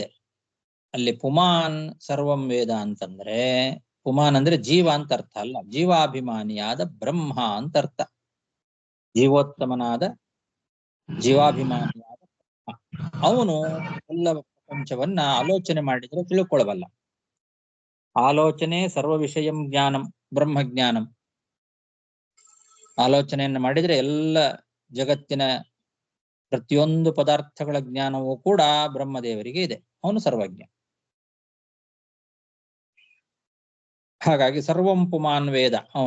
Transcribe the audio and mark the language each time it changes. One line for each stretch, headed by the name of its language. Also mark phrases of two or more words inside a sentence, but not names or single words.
Kannada: ಅಲ್ಲಿ
Sanskrit: ಪುಮಾನ್ ಸರ್ವಂ ವೇದ
Kannada: ಅಂತಂದ್ರೆ ಪುಮಾನ್ ಅಂದ್ರೆ ಜೀವ ಅಂತ ಅರ್ಥ ಅಲ್ಲ, ಜೀವಾಭಿಮಾನಿಯಾದ ಬ್ರಹ್ಮ ಅಂತ ಅರ್ಥ. ಜೀವೋತ್ತಮನಾದ ಜೀವಾಭಿಮಾನಿಯಾದ ಬ್ರಹ್ಮ. ಅವನು ಎಲ್ಲ ಪ್ರಪಂಚವನ್ನ ಆಲೋಚನೆ ಮಾಡಿದ್ರೆ ತಿಳ್ಕೊಳ್ಬಲ್ಲ.
Sanskrit: ಆಲೋಚನೆ ಸರ್ವ ವಿಷಯಂ ಜ್ಞಾನಂ ಬ್ರಹ್ಮಜ್ಞಾನಂ.
Kannada: ಆಲೋಚನೆಯನ್ನು ಮಾಡಿದ್ರೆ ಎಲ್ಲ ಜಗತ್ತಿನ ಪ್ರತಿಯೊಂದು ಪದಾರ್ಥಗಳ ಜ್ಞಾನವೂ ಕೂಡ ಬ್ರಹ್ಮದೇವರಿಗೆ ಇದೆ. ಅವನು ಸರ್ವಜ್ಞ. ಹಾಗಾಗಿ
Sanskrit: ಸರ್ವಂ ಪುಮಾನ್ ವೇದ
Kannada: ಅವನು.